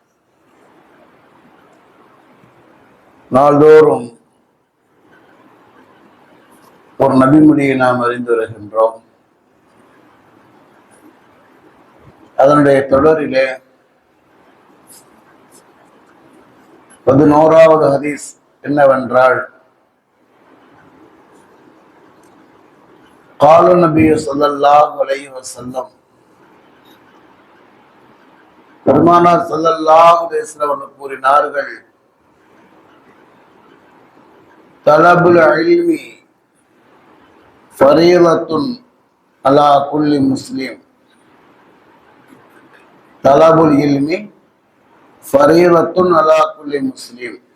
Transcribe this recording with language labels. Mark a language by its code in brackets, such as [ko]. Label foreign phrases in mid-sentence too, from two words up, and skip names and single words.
[ta] நாள்தோறும் ஒரு நபிமொழியை நாம் அறிந்து வருகின்றோம். அதனுடைய தொடரிலே 11வது ஹதீஸ் என்னவென்றால், [ar] قال النبي صلى الله عليه وسلم, [ta] பெருமானார் [ar] صلى الله عليه وسلم [ta] கூறினார்கள், [ar] طلب العلم فريضة على كل مسلم. طلب العلم فريضة على كل مسلم.